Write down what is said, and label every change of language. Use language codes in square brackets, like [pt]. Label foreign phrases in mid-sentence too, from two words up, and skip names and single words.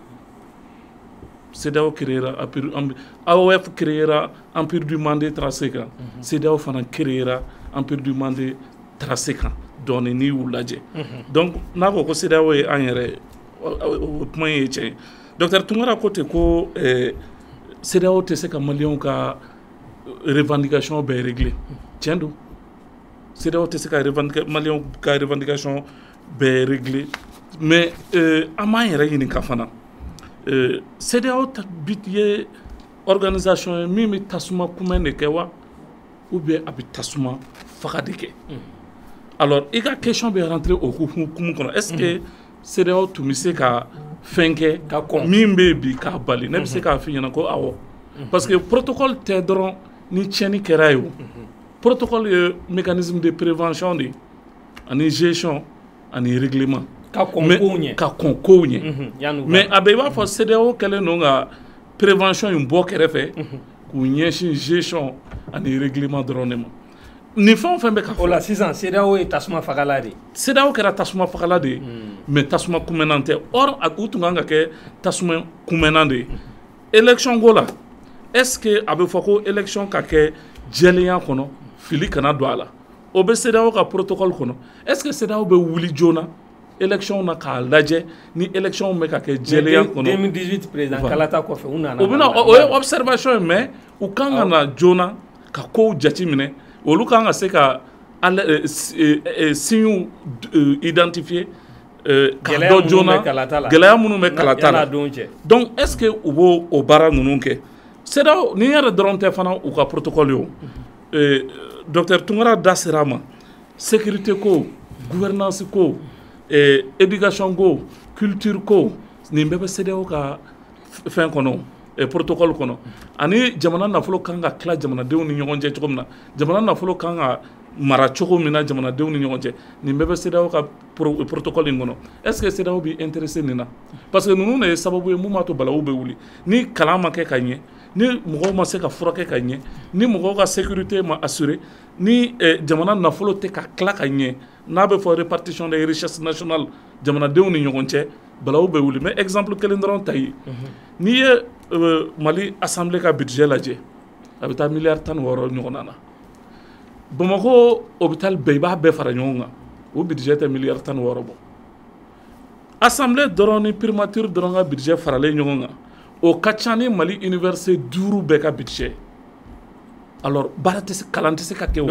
[bm] CEDEAO créera AOF créera [fr] empire du Mandé tracé [bm] kan CEDEAO fana créera [fr] empire du Mandé tracé [bm] kan dɔɔni n'i y'u lajɛ donc n'a ko ko CEDEAO ye an yɛrɛ ye o kuma in ye tiɲɛ ye Dr Tunkara ko ten ko CEDEAO tɛ se ka maliyɛnw ka revendication bɛɛ régler tiɲɛ don CEDEAO tɛ se ka maliyɛnw ka revendication bɛɛ régler mais an b'an yɛrɛ ɲininka fana CEDEAO ye organisation ye min bɛ tasuma kunbɛn de kɛ wa [fr] ou bien [bm] a bɛ tasuma faga de kɛ alors i ka question bɛ rentrer o hukumu kɔnɔ [fr] est ce que [bm] CEDEAO tun bɛ se ka fɛn kɛ min bɛ yen bi k'a bali ne bɛ se k'a f'i ɲɛna ko awɔ parce que protocole tɛ dɔrɔn ni tiɲɛni kɛra ye o protocole ye [fr] mécanisme de prévention de [bm] ani gestion ani règlement ka kɔn kow ɲɛ mais a bɛ i b'a fɔ CEDEAO kɛlen don ka prévention in bɔ kɛrɛfɛ k'u ɲɛsin gestion ani règlement dɔrɔn de ma nin fɛn o fɛn bɛ ka fɔ o la sisan CEDEAO ye tasuma fagala de ye CEDEAO kɛra tasuma fagala de ye mais tasuma kunbɛnnan tɛ or u tun kan ka kɛ tasuma kunbɛnnan de ye élection ko la [fr] est ce que [bm] a bɛ fɔ ko élection ka kɛ jɛlenya kɔnɔ fili kana don a la o bɛ CEDEAO ka protocole kɔnɔ [fr] est ce que [bm] CEDEAO bɛ wuli joona élection na k'a lajɛ ni élection bɛ ka kɛ jɛlenya kɔnɔ 2018 président kalata kɔfɛ u nana o bɛna o ye observation ye mais u kan ka na joona ka kow jate minɛ olu kan ka se ka [fr] signes identifier [bm] k'a dɔn joona gɛlɛya minnu bɛ kalata la donc [fr] est ce que [bm] u b'o o baara ninnu kɛ CEDEAO ni yɛrɛ dɔrɔn tɛ fana u ka protocole ye o docteur Tunkara da sera a ma sécurité ko gouvernance ko éducation ko culture ko nin bɛɛ bɛ CEDEAO ka fɛn kɔnɔ protocole kɔnɔ ani jamana nafolo kan ka tila jamanadenw ni ɲɔgɔn cɛ cogo min na jamana nafolo kan ka mara cogo min na jamanadenw ni ɲɔgɔn cɛ nin bɛɛ bɛ CEDEAO ka protocole in kɔnɔ [fr] est ce que [bm] CEDEAO bɛ intéressé nin na parce que ninnu de ye sababu ye mun b'a to balawu bɛ wuli ni kalan ma kɛ ka ɲɛ ni mɔgɔw ma se ka furakɛ ka ɲɛ ni mɔgɔw ka sécurité ma assuré ni jamana nafolo tɛ ka tila ka ɲɛ n'a bɛ fɔ [fr] répartition des richesses nationales [bm] jamanadenw ni ɲɔgɔn cɛ balawu bɛ wuli mais exemple kelen dɔrɔn ta ye n'i ye Mali assemblée ka budget lajɛ a bɛ taa miliyari 16 ɲɔgɔnna na Bamako hôpital bɛɛ i b'a bɛɛ fara ɲɔgɔn kan o budget tɛ miliyari 16 bɔ assemblée dɔrɔn ni primature dɔrɔn ka budget faralen ɲɔgɔn kan o ka ca ni Mali université 5 bɛɛ ka budget alors baara tɛ se kalan tɛ se ka kɛ o